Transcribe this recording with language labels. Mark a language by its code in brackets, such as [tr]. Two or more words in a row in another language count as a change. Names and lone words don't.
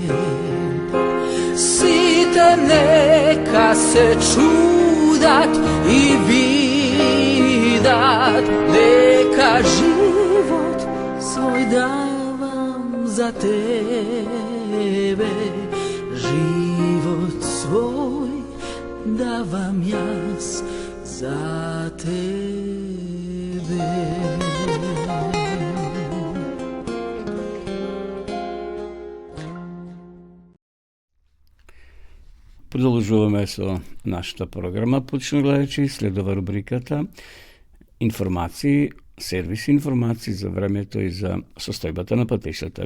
[mk] Сите нека се чудат и видат, нека живот свој давам за тебе, живот свој давам јас за тебе. Продолжуваме со нашата програма, почна гледачи, следова рубриката информации, сервис информации за времето и за состојбата на патишата.